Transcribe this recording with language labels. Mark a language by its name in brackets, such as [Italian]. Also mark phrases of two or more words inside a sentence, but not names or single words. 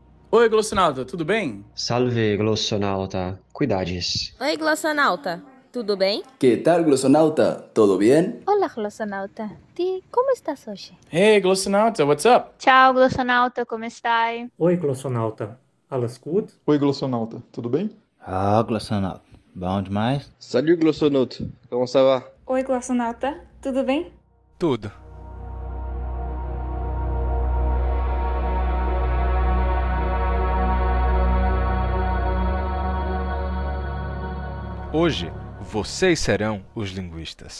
[Portuguese] Oi, Glossinalta, tudo bem? Salve, glossonauta. Cuidades. Oi, glossonauta. Tudo bem? [Spanish] ¿Qué tal, glosonauta? ¿Todo bien? [Portuguese] Hola, glossonauta. Como estás hoje? [English] Hey, Glossinalta, what's up? [Italian] Ciao, glossonauta, come stai? [German] Oi, glossonauta. Alles gut? [Portuguese] Oi, glossionauta, tudo bem? Ah, Glossonato. Bom demais? [French] Salut glossonaute, comment ça va? [Portuguese] Oi, glossonauta, tudo bem? Tudo. Hoje, vocês serão os linguistas.